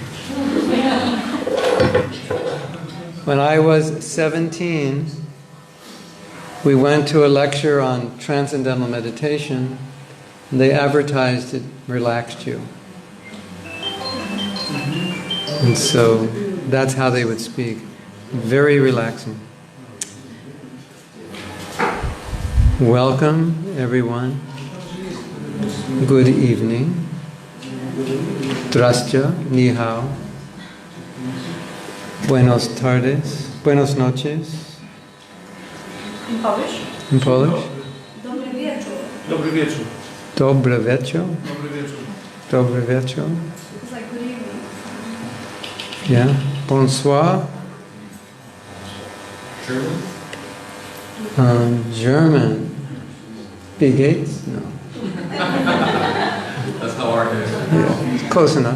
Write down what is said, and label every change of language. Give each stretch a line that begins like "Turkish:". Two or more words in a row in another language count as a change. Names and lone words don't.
English: When I was 17, we went to a lecture on transcendental meditation, and they advertised it relaxed you. And so that's how they would speak. Very relaxing. Welcome, everyone. Good evening.
Chinese: Zdrastya, ni hao.
Spanish: Buenos tardes. Buenos noches.
English: In Polish? In Polish?
Polish: Dobry wieczór. Dobry wieczór. Dobry wieczór. Dobry wieczór. Dobry wieczór.
English: It's like good evening. Yeah. Bonsoir. German? German. Bill Gates? No. That's how our is. Yeah, close enough.